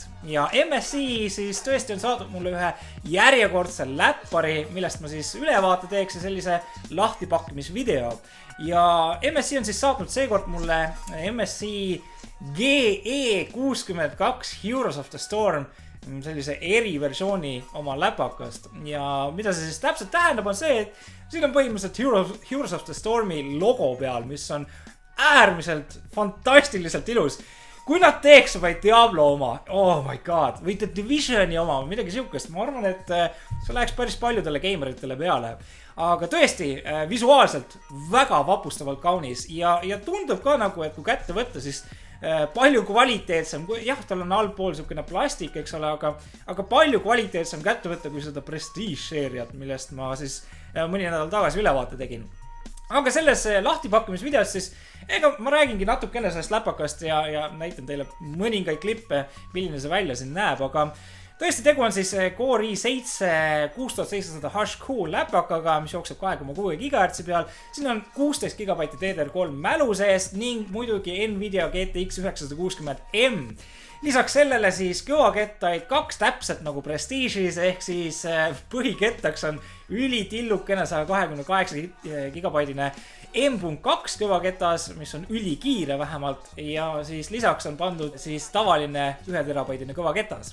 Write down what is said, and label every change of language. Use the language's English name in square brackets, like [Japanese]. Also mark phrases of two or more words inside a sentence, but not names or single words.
[Estonian] Ja MSI siis tõesti on saadud mulle ühe järjekordse läppari, millest ma siis ülevaate teeks ja sellise lahtipakkimisvideo. Ja MSI on siis saatnud seekord mulle MSI GE62 Heroes of the Storm, sellise eriversiooni oma läpakast. Ja mida see siis täpselt tähendab on see, et siin on põhimõtteliselt Heroes of the Stormi logo peal, mis on äärmiselt fantastiliselt ilus. Kui nad teeks vaid Diablo oma, [English] oh my god, [Estonian] või The Divisioni oma, midagi siukest, ma arvan, et see läheks päris paljudele gameritele peale. Aga tõesti, visuaalselt väga vapustavalt kaunis ja tundub ka nagu, et kui kätte võtta, siis palju kvaliteetsem, jah, tal on allpool siukene plastik, eks ole, aga palju kvaliteetsem kätte võtta kui seda Prestige-seeriat, millest ma siis mõni nädal tagasi ülevaate tegin. Aga selles lahtipakkimisvideos siis, ega ma räägingi natukene sellest läpakast ja näitan teile mõningaid klippe, milline see välja siin näeb, aga tõesti tegu on siis Core i7 6700HQ läpakaga, mis jookseb 2,6 GHz peal. Siin on 16 GB DDR3 mälu sees ning muidugi Nvidia GTX 960M. Lisaks sellele siis kõvakettaid kaks täpselt nagu Prestige'is, ehk siis põhikettaks on ülitillukene 128 GB M.2 kõvaketas, mis on ülikiire vähemalt, ja siis lisaks on pandud siis tavaline 1 terabaidine kõvaketas.